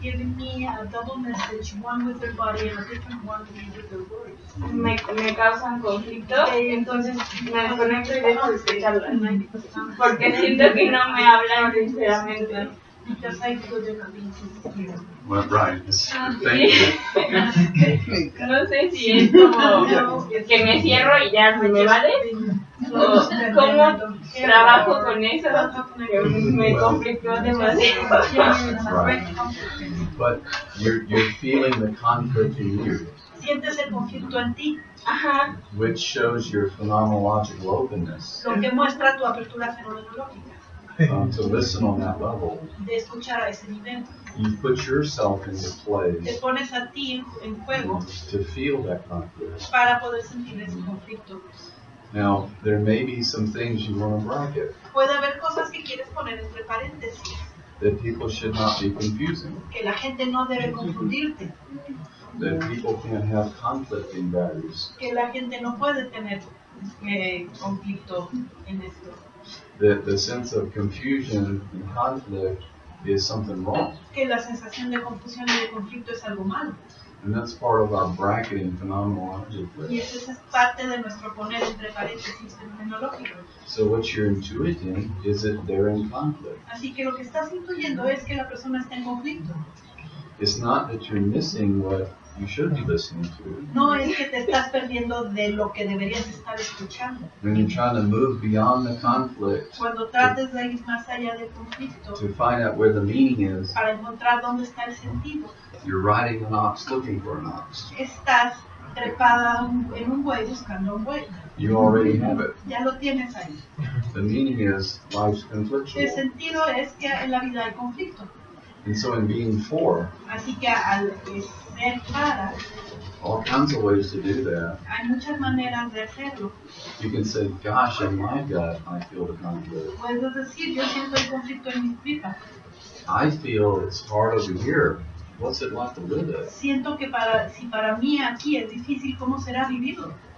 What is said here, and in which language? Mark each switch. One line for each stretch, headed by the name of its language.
English: Giving me a double message, one with their body and a different one with their words.
Spanish: me causan conflicto, entonces me desconecto y dejo de escucharlas, porque siento que no me hablan sinceramente.
English: Because I feel they're not being sincere. Well, right. Thank you.
Spanish: No sé si es como que me cierro y ya me vale, o cómo trabajo con eso, que me conflictó demasiado.
English: Right. But you're feeling the conflict in you,
Spanish: Sientes el conflicto en ti, Ajá.
English: which shows your phenomenological openness
Spanish: lo que muestra tu apertura fenomenológica,
English: to listen on that level.
Spanish: de escuchar a ese nivel.
English: You put yourself into
Spanish: Te
English: place
Spanish: pones a ti en juego
English: to feel that conflict.
Spanish: para poder sentir ese conflicto.
English: Now, there may be some things you want to bracket
Spanish: Puede haber cosas que quieres poner entre paréntesis,
English: that people should not be confusing,
Spanish: que la gente no debe confundirte,
English: that people can't have conflicting values,
Spanish: que la gente no puede tener conflicto en esto.
English: that the sense of confusion and conflict is something wrong.
Spanish: Que la sensación de confusión y de conflicto es algo malo.
English: And that's part of our bracketing
Spanish: Y
English: phenomenologically.
Spanish: eso es parte de nuestro poner entre paréntesis fenomenológico.
English: So what you're intuiting is that they're in conflict.
Spanish: Así que lo que estás intuyendo es que la persona está en conflicto.
English: It's not that you're missing what you should be listening to.
Spanish: No es que te estás perdiendo de lo que deberías estar escuchando.
English: When you're trying to move beyond the conflict
Spanish: Cuando trates de ir más allá del conflicto
English: to find out where the meaning is,
Spanish: para encontrar dónde está el sentido,
English: you're riding an ox looking for an ox.
Spanish: estás trepada en un buey buscando un buey.
English: You already have it.
Spanish: Ya lo tienes ahí.
English: The meaning is life's
Spanish: El
English: conflictual.
Spanish: sentido es que en la vida hay conflicto.
English: And so in being for,
Spanish: Así que al ser para,
English: all kinds of ways to do that.
Spanish: hay muchas maneras de hacerlo.
English: You can say, gosh, in my gut, I feel the conflict.
Spanish: Puedes decir, yo siento el conflicto en mis tripas.
English: I feel it's hard over here. What's it like to live it?
Spanish: Siento que si para mí aquí es difícil, ¿cómo será vivirlo?